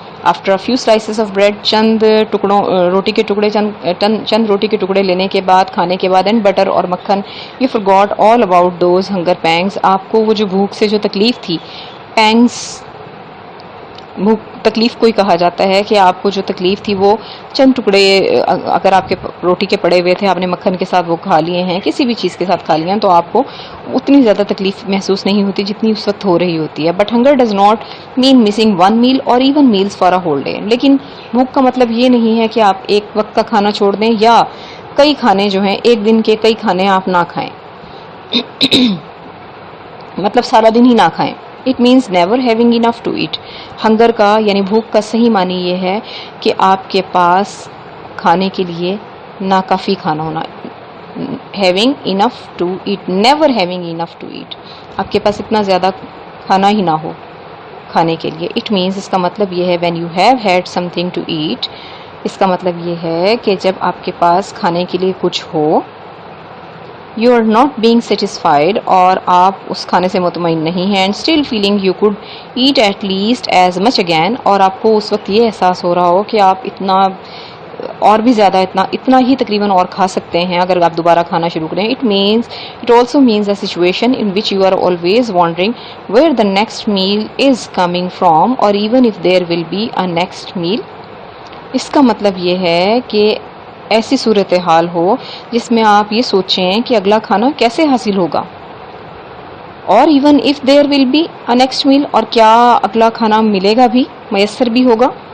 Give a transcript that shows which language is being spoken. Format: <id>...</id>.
<ur>After a few slices of bread, چند ٹکڑوں روٹی کے ٹکڑے، چند روٹی کے ٹکڑے لینے کے بعد، کھانے کے بعد، اینڈ بٹر اور مکھن،</ur> <en>you forgot all about those hunger pangs،</en> <ur>آپ کو وہ جو بھوک سے جو تکلیف تھی، پینگس بھوک تکلیف کو ہی کہا جاتا ہے کہ آپ کو جو تکلیف تھی وہ چند ٹکڑے اگر آپ کے روٹی کے پڑے ہوئے تھے، آپ نے مکھن کے ساتھ وہ کھا لیے ہیں، کسی بھی چیز کے ساتھ کھا لیے ہیں، تو آپ کو اتنی زیادہ تکلیف محسوس نہیں ہوتی جتنی اس وقت ہو رہی ہوتی ہے.</ur> <en>but hunger does not mean missing one meal اور even meals for a whole day,</en> <ur>لیکن بھوک کا مطلب یہ نہیں ہے کہ آپ ایک وقت کا کھانا چھوڑ دیں یا کئی کھانے جو ہیں ایک دن کے کئی کھانے آپ نہ کھائیں، مطلب سارا دن ہی نہ کھائیں.</ur> <en>It means never having enough to eat.</en> <ur>Hunger کا یعنی بھوک کا صحیح معنی یہ ہے کہ آپ کے پاس کھانے کے لیے ناکافی کھانا ہونا.</ur> <en>Having enough to eat, never having enough to eat.</en> <ur>آپ کے پاس اتنا زیادہ کھانا ہی نہ ہو کھانے کے لیے.</ur> <en>It means</en> <ur>اس کا مطلب یہ ہے</ur> <en>when you have had something to eat،</en> <ur>اس کا مطلب یہ ہے کہ جب آپ کے پاس کھانے کے لیے کچھ ہو،</ur> <en>you are not being satisfied،</en> <ur>اور آپ اس کھانے سے مطمئن نہیں ہیں،</ur> <en>and still feeling you could eat at least as much again،</en> <ur>اور آپ کو اس وقت یہ احساس ہو رہا ہو کہ آپ اتنا اور بھی زیادہ اتنا ہی تقریباً اور کھا سکتے ہیں اگر آپ دوبارہ کھانا شروع کریں.</ur> <en>It also means a situation in which you are always wondering where the next meal is coming from or even if there will be a next meal.</en> <ur>اس کا مطلب یہ ہے کہ ایسی صورتحال ہو جس میں آپ یہ سوچیں کہ اگلا کھانا کیسے حاصل ہوگا، اور</ur> <en>even if there will be a next meal,</en> <ur>اور کیا اگلا کھانا ملے گا بھی، میسر بھی ہوگا.</ur>